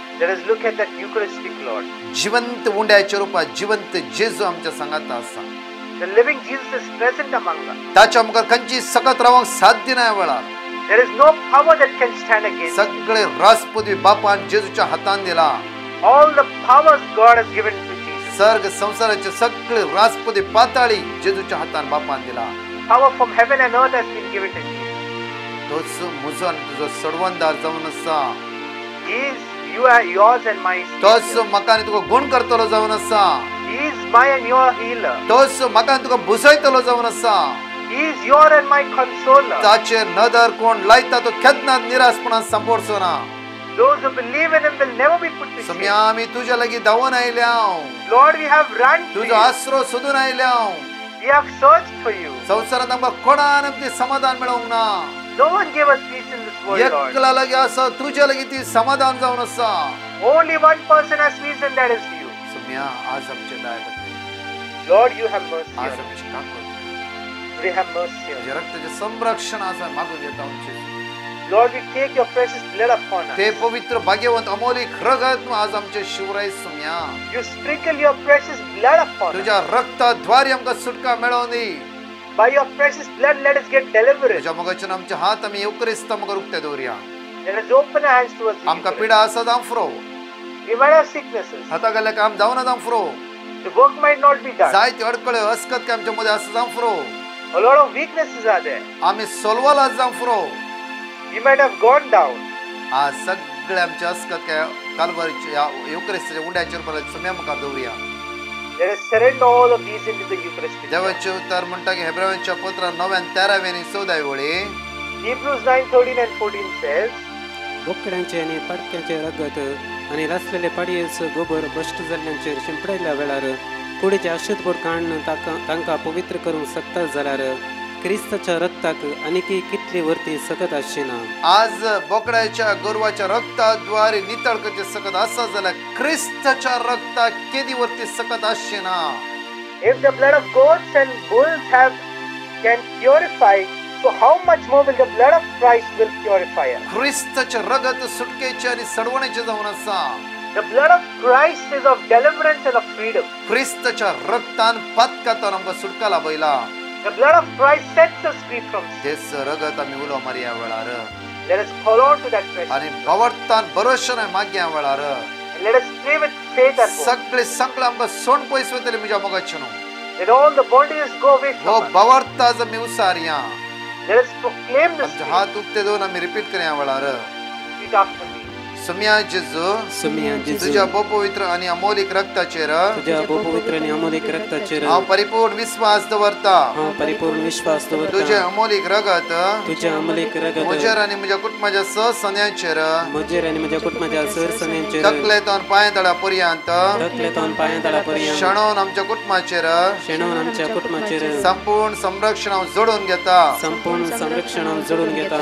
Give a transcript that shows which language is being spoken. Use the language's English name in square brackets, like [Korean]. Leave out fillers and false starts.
[English] Let us look at that Eucharistic Lord. [Konkani] जिवंत उंड्याच्या रुपात जिवंत जेजू आमच्या संगात आसा. [English] The living Jesus is present among us. [Konkani] ताच्या मुखार खंयची सकत रावंक साध्य नाय वेळार. [English] There is no power that can stand against. [Konkani] सगळे राजपदवी बापान जेजूच्या हातान दिला. [English] All the powers God has given to Jesus. [Konkani] सर्ग संसाराचे सगळे राजपदवी पाताळी जेजूच्या हातान बापान दिला. [English] Power from heaven and earth has been given to Jesus. [Konkani] तोच म्हजो आनी तुजो सडवणदार जावन आसा. [English] He is yours and my [Konkani] तोच म्हाका आनी तुका गुण करतलो जावन आसा. [English] He is my and your healer. [Konkani] तोच म्हाका आनी तुका बुजयतलो जावन आसा. [English] He is your and my consoler. [Konkani] ताचेर नदर कोण लायता तो केन्नाच निराशपणान सांपडचो ना. [English] Those who believe in him will never be put to [Konkani] सम्या [English] shame. [Konkani] आमी तुज्या लागीं धांवून आयल्या. [English] Lord, we have run to [Konkani] तुजो [English] you. [Konkani] आसरो सोदून आयल्या. [English] We have searched for you. [Konkani] संवसारांत आमकां कोणान आमचें समाधान मेळोंक ना. [English] No one gave us peace in this world, Lord. [Konkani] एकला लागीं आसा तुज्या लागीं ती समाधान जावन आसा. [English] Only one person has peace and that is you. [Konkani] सम्या आज आमचे दाय [English] Lord, you have mercy [Konkani] आज [English] on us. [Konkani] आमची काकूट [English] We have mercy on [Konkani] तुज्या रक्ताचें संरक्षण आज मागून येता आमचें. [English] us. Lord, we take your precious blood upon us. [Konkani] ते पवित्र भाग्यवंत अमोलिक रगत आज आमचे शिवराय सम्या. [English] You sprinkle your precious blood upon us. [Konkani] तुज्या रक्ताद्वारे आमकां सुटका मेळोवन दी. [English] By your precious blood, let us get deliverance. [Konkani] तुज्या मोगाच्यान आमचे हात आमी युक्रिस्ता मुखार उक्ते दवरया. [English] Let us open our hands towards the [Konkani] आमकां [English] Eucharist. [Konkani] पिडा आसा जावं फुरो. [English] We might have sicknesses. [Konkani] हाता गेल्या काम जावं ना जावं फुरो. [English] The work might not be done. [Konkani] जायते अडकळे अस्कत काय आमच्या मध्ये आसा जावं फुरो. [English] A lot of weaknesses are there. [Konkani] आमी सोलवाला जावं फुरो. [English] We might have gone down. [Konkani] आज सगळे आमचे अस्कत काय काल्वरीच्या युक्रिस्ताच्या उंड्याचेर परत सम्या मुखार दवरया. [English] Let us surrender all of these into the Eucharistic. [Konkani] देवाचे उतार म्हणटा की हेब्रायांच्या पत्रांत 9:13 आणि 14 वळी [English] Hebrews 9:13 and 14 says, [Konkani] बोकड्यांचे आणि पाडक्यांचे रगत आणि रचलेले पाडयेचो गोबर भ्रष्ट जाल्ल्यांचेर शिंपडयल्या वेळार कुडीचे अशुद्धपण काडून तांकां पवित्र करूंक सकता जाल्यार क्रिस्ताच्या रक्ताक आनीकय कितली वर्ती सकत आसचीना. आज बोकड्याच्या गोरवाच्या रक्ताद्वारे नितळ करचे सकत आसा जाल्यार क्रिस्ताच्या रक्ताक केदी वर्ती सकत आसचीना. [English] if the blood of goats and bulls can purify, so how much more will the blood of Christ will purify us? [Konkani] क्रिस्ताचे रगत सुटकेचे आणि सडवणेचे जावन आसा. [English] The blood of Christ is of deliverance and of freedom. [Konkani] क्रिस्ताच्या रक्तान पातकातान आमकां सुटका लाभयला. [English] The blood of Christ sets us free from sin. [Konkani] तेच रगत आमी उलो मारया वेळार [English] Let us hold on to that precious. [Konkani] आणि भवरतान भरोशाने माग्या वेळार [English] And let us pray with faith and hope. [Konkani] सगळे संकट आमकां सोड पयस वतले म्हज्या मोगाचें [English] Let all the bondages go away [Konkani] हो [English] from us. [Konkani] भवरता जमी उसारया [English] Let us proclaim this [Konkani] आमचे [English] faith. [Konkani] हात उक्ते दोन आमी रिपीट करया वेळार [English] Repeat after me. [Konkani] सुम्या जेजू सुमिया जेजू तुझ्या पवित्र आणि अमोलिक रक्ताचेर तुझ्या पवित्र आणि अमोलिक रक्ताचेर हांव परिपूर्ण विश्वास दवरता हांव परिपूर्ण विश्वास तुझे दवरता अमोलिक रगत तुझ्या अमोलिक रगत म्हजेर आणि म्हज्या कुटुंबाच्या सहसन्यांचेर म्हजेर आनी म्हज्या कुटुंबाच्या सरसन्यांचेर तकलेतोन पांयतळा पर्यंत तकलेतोन पांयतळा पर्यंत शेणोवन आमच्या कुटुंबाचेर शेणोवन आमच्या कुटुंबाचेर संपूर्ण संरक्षण हांव जोडून घेता संपूर्ण संरक्षण हांव जोडून घेता